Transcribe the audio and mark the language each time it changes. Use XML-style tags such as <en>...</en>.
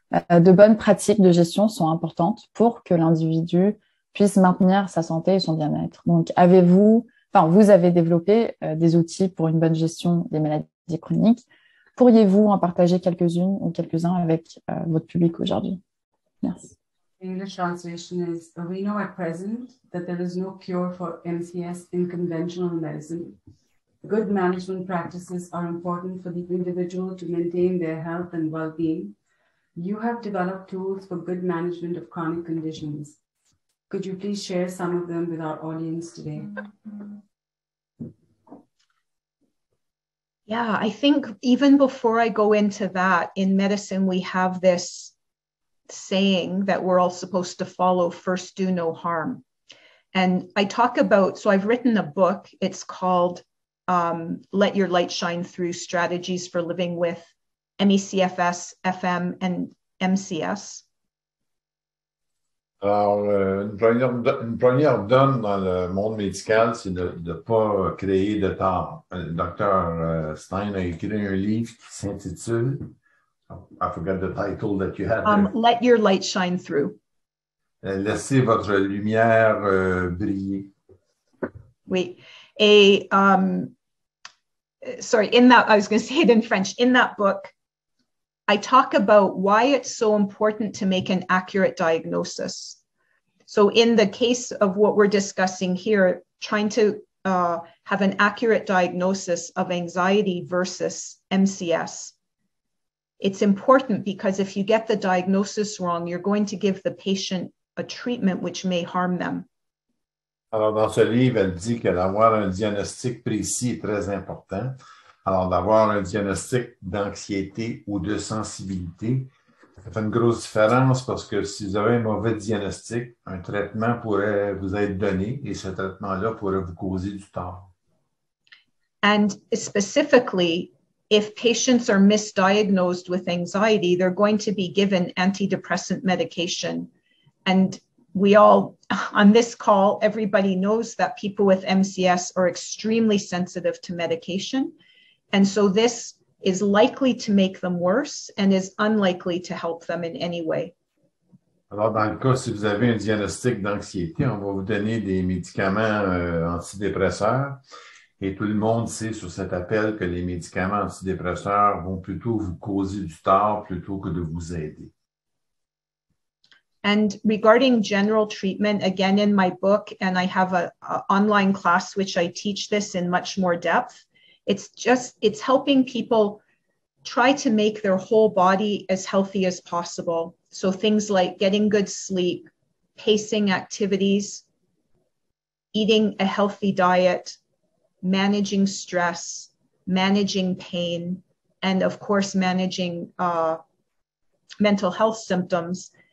<fr>De bonnes pratiques de gestion sont importantes pour que l'individu puisse maintenir sa santé et son bien-être. Donc, vous avez développé des outils pour une bonne gestion des maladies chroniques. Pourriez-vous en partager quelques-unes ou quelques-uns avec votre public aujourd'hui? Merci.</fr> <en>English translation is, we know at present that there is no cure for MCS in conventional medicine. Good management practices are important for the individual to maintain their health and well-being. You have developed tools for good management of chronic conditions. Could you please share some of them with our audience today? Yeah, I think even before I go into that, in medicine, we have this saying that we're all supposed to follow, first do no harm. And I talk about, so I've written a book, it's called Let Your Light Shine Through, Strategies for Living with MECFS, FM, and MCS.</en> <fr>Alors, une première donne dans le monde médical, c'est de ne pas créer de tort. Le docteur Stein a écrit un livre qui s'intitule,</fr> <en>I forgot the title that you had there. Let your light shine through.</en> <fr>Laissez votre lumière briller. Oui.</fr> <en>Et, sorry, in that, I was going to say it in French. In that book, I talk about why it's so important to make an accurate diagnosis. So in the case of what we're discussing here, trying to have an accurate diagnosis of anxiety versus MCS, it's important because if you get the diagnosis wrong, you're going to give the patient a treatment which may harm them.</en> <fr>Alors, dans ce livre, elle dit que d'avoir un diagnostic précis est très important. Alors, d'avoir un diagnostic d'anxiété ou de sensibilité, ça fait une grosse différence parce que si vous avez un mauvais diagnostic, un traitement pourrait vous être donné et ce traitement-là pourrait vous causer du tort.</fr> <en>And specifically, if patients are misdiagnosed with anxiety, they're going to be given antidepressant medication. And we all, on this call, everybody knows that people with MCS are extremely sensitive to medication. And so this is likely to make them worse and is unlikely to help them in any way.</en> <fr>Alors, dans le cas, si vous avez un diagnostic d'anxiété, on va vous donner des médicaments antidépresseurs. Et tout le monde sait sur cet appel que les médicaments antidépresseurs vont plutôt vous causer du tort plutôt que de vous aider.</fr> <en>And regarding general treatment, again, in my book, and I have an online class which I teach this in much more depth, it's helping people try to make their whole body as healthy as possible. So things like getting good sleep, pacing activities, eating a healthy diet, managing stress, managing pain, and of course, managing mental health symptoms.</en>